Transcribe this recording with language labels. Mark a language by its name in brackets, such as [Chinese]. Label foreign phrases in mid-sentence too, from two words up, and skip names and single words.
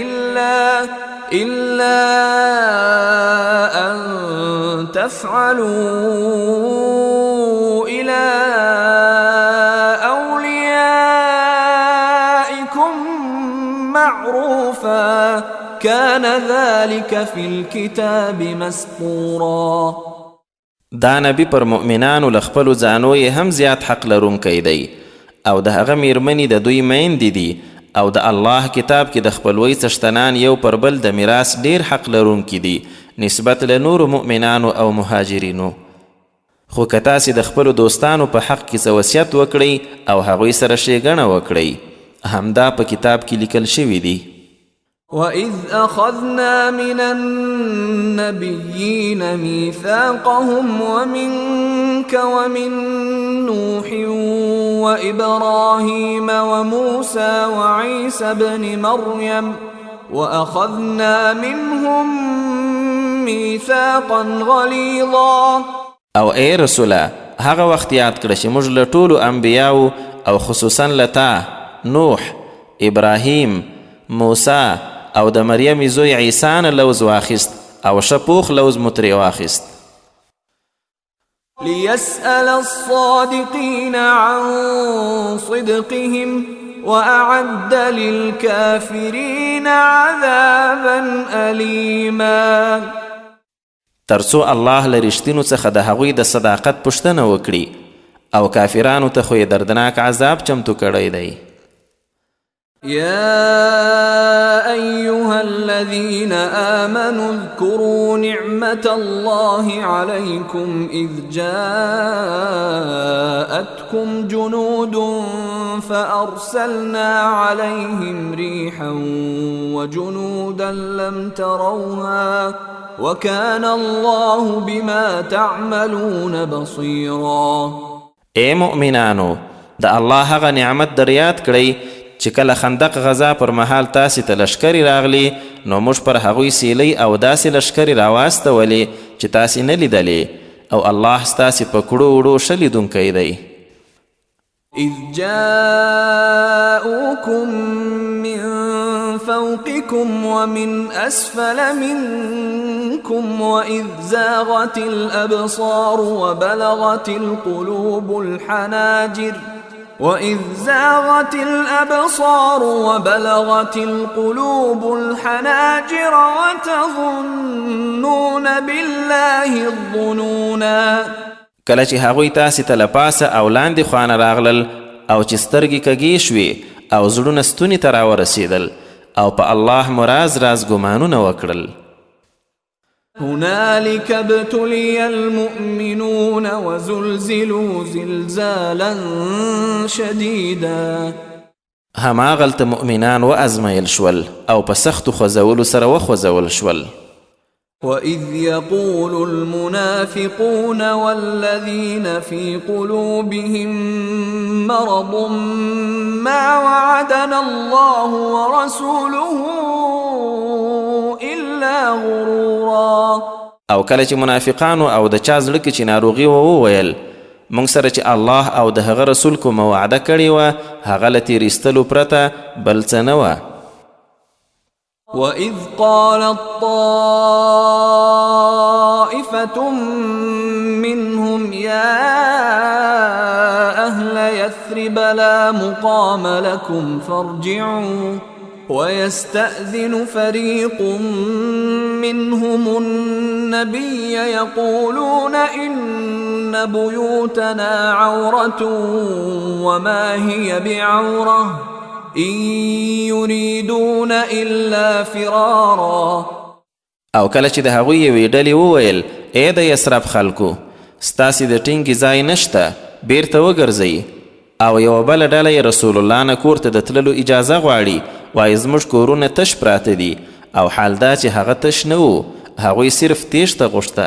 [Arabic] إلا أن تفعلوا إلى أوليائكم معروفا كان ذلك في الكتاب مسطورا. [Pashto] دا نبی پر مؤمنانو لخپلو ځانو یې هم زیات حق لرونکی دی او د هغه میرمنې د دوی میندې دي او د الله کتاب کې د خپلوۍ څښتنان یو پر بل د میراث ډیر حق لرونکي دي نسبت له نورو مؤمنانو او مهاجرینو. خو که تاسې د خپلو دوستانو په حق کې څه وصیت وکړئ او هغوی سره ښېګڼه وکړئ همدا په کتاب کې لیکل شوي دي. [Arabic] وَإِذْ أَخَذْنَا مِنَ النَّبِيِّينَ مِيثَاقَهُمْ وَمِنْكَ وَمِنْ نُوحٍ وَإِبْرَاهِيمَ وَمُوسَى وَعِيسَى ابْنِ مَرْيَمَ وَأَخَذْنَا مِنْهُمْ مِيثَاقًا غَلِيظًا. [Pashto] او ای رسوله هغه وخت یاد کړه چې موږ له ټولو انبیاو او خصوصا له تا نوح، ابراهیم، موسی او د مریم زوی عیسی نه لوز واخیست او ښه پوخ لوز مو ترې واخیست. [Arabic] ليسأل الصادقين عن صدقهم وأعد للكافرين عذابا أليما. [Pashto] ترڅو الله له رښتینو څخه د هغوی د صداقت پوښتنه وکړي او کافرانو ته خو یې دردناک عذاب چمتو کړی دی. [Arabic] يا أيها الذين آمنوا اذكروا نعمة الله عليكم إذ جاءتكم جنود فأرسلنا عليهم ريحا وجنودا لم تروها وكان الله بما تعملون بصيرا. [Pashto] اے مؤمنانو، د الله هغه نعمت در یاد کړئ چې کله خندق غزا پر مهال تاسې ته لشکرې راغلي نو موږ پر هغوی سیلی او داسې لشکرې راواستولې چې تاسې نه لیدلې او الله ستاسې په کړو وړو ښه لیدونکی دی. [Arabic] إذ جاءوكم من فوقكم ومن أسفل منكم وإذ زاغت الأبصار وبلغت القلوب الحناجر وتظنون بالله الظنونا. [Pashto] کله چې هغوی تاسې ته له پاسه او لاندې خوانه راغلل او چې سترګې کږې شوې او زړونه ستوني ته راورسېدل او په الله مو راز ګمانونه وکړل. [Arabic] هنالك ابتلي المؤمنون وزلزلوا زلزالا شديدا. [Pashto] هماغلته مؤمنان وازمایل شول او په سختو خوځولو سره وخوځول شول. [Arabic] وإذ يقول المنافقون والذين في قلوبهم مرض ما وعدنا الله ورسوله إلا غرورا. [Pashto] او کله چې منافقانو او د چا زړه کې چې ناروغي وویل موږ سره چې الله او د هغه رسول کوم وعده کړې وه هغه له تېرېستلو پرته بل څه نه وه. [Arabic] وإذ قالت طائفة منهم يا أهل يثرب لا مقام لكم فارجعوا ويستأذن فريق منهم النبي يقولون إن بيوتنا عورة وما هي بعورة إن يريدون إلا فرارا. [Pashto] او کله چې د هغوی یوې ډلې وویل ای د یثرب خلکو ستاسې د ټینګې ځای نشته بیرته وګرځئ او یوه بله ډله یې رسول الله نه کور ته د تللو اجازه غواړي وایي زموږ کورونه تش پراته دي او حال دا چې هغه تش نه و هغوی صرف تیښته غوښته.